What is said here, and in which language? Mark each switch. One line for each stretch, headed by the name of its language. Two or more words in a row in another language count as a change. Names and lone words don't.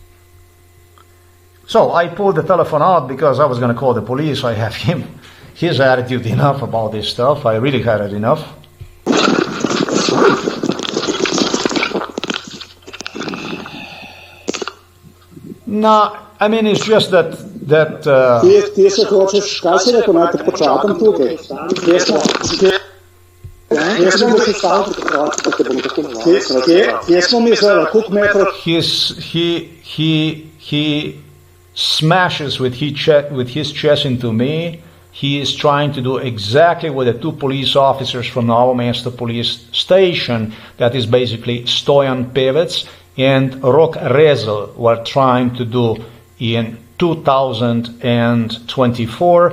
English: So I pulled the telephone out because I was going to call the police. I have his attitude enough about this stuff. I really had it enough. No, I mean, it's just that
Slovenian: Ti se hočeš, kaj si rekel, naj te počakam tukaj? Kje smo mi zdaj, koliko metrov?
English: He smashes with his chest into me. He is trying to do exactly what the two police officers from Novo Mesto police station, that is basically Stojan Pevec and Rok Rezel, were trying to do in 2024.